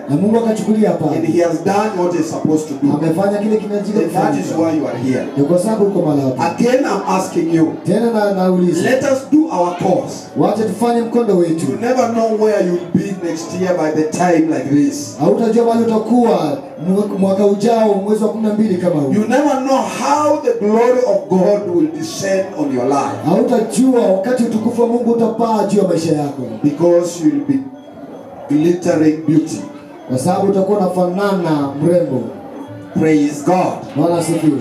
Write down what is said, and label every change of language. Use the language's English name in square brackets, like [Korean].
[Swahili] na Mungu akachukulia hapa. [English] And He has done what He's supposed to do. [Swahili] Amefanya kile kinachojika [English] And that is [Swahili] kufanya. [English] why you are here. [Swahili] Ndio kwa sababu uko mahali hapa. [English] Again, I'm asking you, [Swahili] Tena nauliza. [English] let us do our course. [Swahili] Wacha tufanye mkondo wetu. [English] You never know where you'll be next year by the time like this. [Swahili] Hautajua mahali utakuwa mwaka ujao mwezi wa 12 kama huu. [English] You never know how the glory of God will descend on your life. [Swahili] Hautajua wakati utukufu wa Mungu utapaa juu ya maisha yako. [English] Because you'll be glittering beauty. [Swahili] Kwa sababu utakuwa unafanana mrembo. [English] Praise God. [Swahili] Bwana asifiwe.